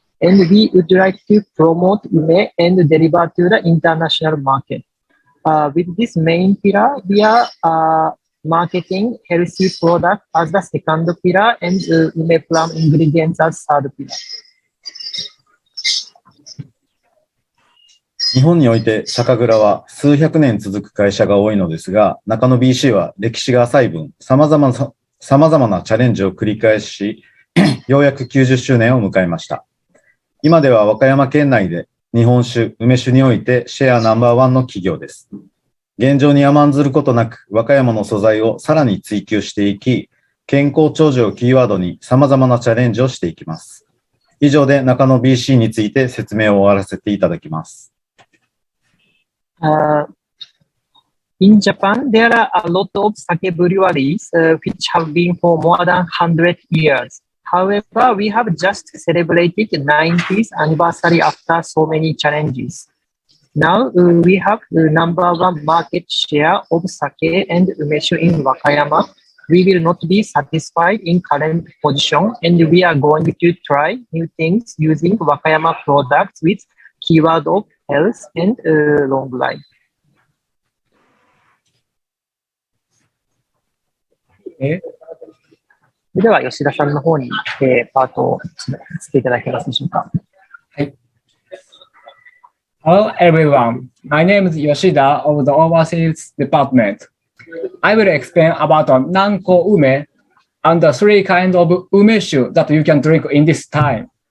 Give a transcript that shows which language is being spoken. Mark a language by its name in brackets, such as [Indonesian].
[English] And we would like to promote Ume and deliver to the international market. With this main pillar, we are marketing healthy product as the second pillar and Ume plum ingredients as third pillar. [Japanese] 日本において酒蔵は数百年続く会社が多いのですが、中野 BC は歴史が浅い分、様々なチャレンジを繰り返し、ようやく90周年を迎えました。今では和歌山県内で日本酒、梅酒においてシェアナンバーワンの企業です。現状に甘んずることなく、和歌山の素材をさらに追求していき、健康長寿をキーワードに様々なチャレンジをしていきます。以上で中野 BC について説明を終わらせていただきます。 [English] In Japan, there are a lot of sake breweries which have been for more than 100 years. However, we have just celebrated 90th anniversary after so many challenges. Now we have the number one market share of sake and umeshu in Wakayama. We will not be satisfied in current position, and we are going to try new things using Wakayama products with keyword of health and long life. [Japanese] では、吉田さんの方に、パートをしていただけますでしょうか。 [English] はい。Hello everyone. My name is Yoshida of the Overseas Department. I will explain about Nanko Ume and the three kinds of umeshu that you can drink in this time.